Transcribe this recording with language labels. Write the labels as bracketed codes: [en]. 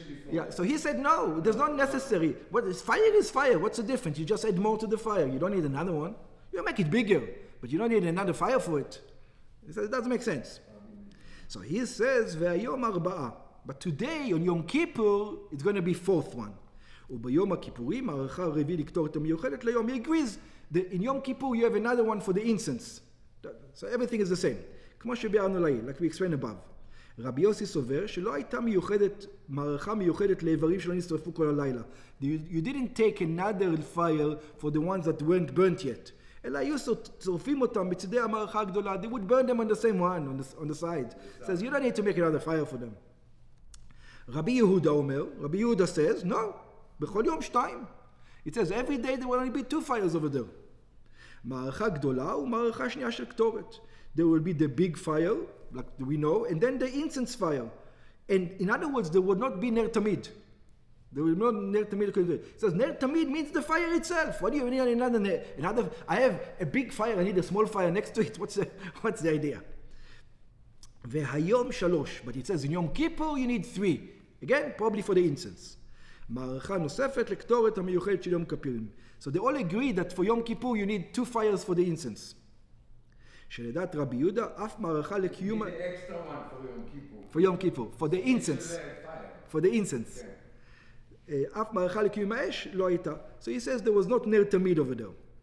[en] Yeah, so he said, no, there's not necessary. Fire is fire. What's the difference? You just add more to the fire. You don't need another one. You make it bigger, but you don't need another fire for it. He said, it doesn't make sense. So he says, [he] והיום 4. [en] But today, on Yom Kippur, it's going to be 4th one. [he] וביום הכיפורים, הערכה הרביעי לקטורת המיוחדת ליום. [en] He agrees that in Yom Kippur you have another one for the incense. So everything is the same. [he] כמו שביארנו לעיל, [en] like we explained above. [he] רבי יוסי סובר שלא הייתה מיוחדת, מערכה מיוחדת לאיברים שלא נשרפו כל הלילה. [en] You didn't take another fire for the ones that weren't burnt yet. [he] אלא היו שורפים אותם בצדי המערכה הגדולה. [en] They would burn them on the same one, on the side. It says, you don't need to make another fire for them. [he] רבי יהודה אומר, רבי יהודה says, no, בכל יום 2. [en] It says, every day there will only be 2 fires over there. [he] מערכה גדולה ומערכה שנייה של קטורת. [en] There will be the big fire, like we know, and then the incense fire. And in other words, there will not be ner tamid. There will not ner tamid. It says ner tamid means the fire itself. What do you need another? I have a big fire, I need a small fire next to it. What's the idea? [he] והיום 3. [en] But it says in Yom Kippur you need 3. Again, probably for the incense. [he] מערכה נוספת לקטורת המיוחדת של יום כיפורים. [en] So they all agree that for Yom Kippur you need 2 fires for the incense. [he] שלדעת רבי יהודה, אף מערכה לקיום... [en] The extra one for Yom Kippur. For Yom Kippur, for the incense. For the incense. [he] אף מערכה לקיום האש לא הייתה. [en] So he says there was not ner tamid over there.